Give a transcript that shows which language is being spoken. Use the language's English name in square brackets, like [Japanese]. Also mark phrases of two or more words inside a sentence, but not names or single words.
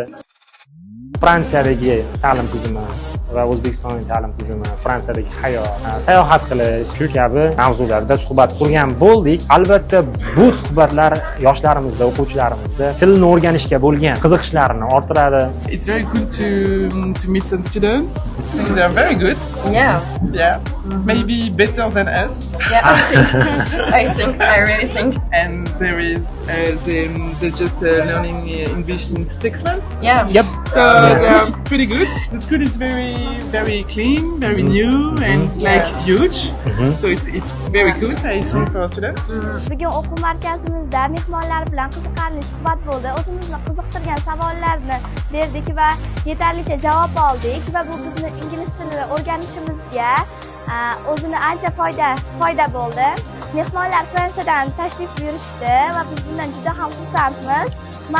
[Uzbek] Fransiyadagi ta'lim tizimi va O'zbekistonning ta'lim tizimi, Fransiyadagi hayot, sayohat qilish shu kabi mavzularda suhbat qurgan bo'ldik. Albatta, bu suhbatlar yoshlarimizda, o'quvchilarimizda tilni o'rganishga bo'lgan qiziqishlarini orttiradi. [English] It's very good to meet some students. They are very good. Yeah. Maybe better than us. Yeah, I really think. And there is they're just learning English in 6 months. Yeah. Yep. So they are pretty good. The school is very clean, very new, and it's like huge. So it's very good, I think, for students. [Uzbek] Bugun o'quv markazimizda mehmonlar bilan qiziqarli suhbat bo'ldi. O'zimizni qiziqtirgan savollarni berdik va yetarlicha javob oldik va bu bizni ingliz tilini o'rganishimizga o'zini ancha foyda bo'ldi. Mehmonlar Fransiyadan tashrif buyurishdi va biz bundan juda ham xursandmiz.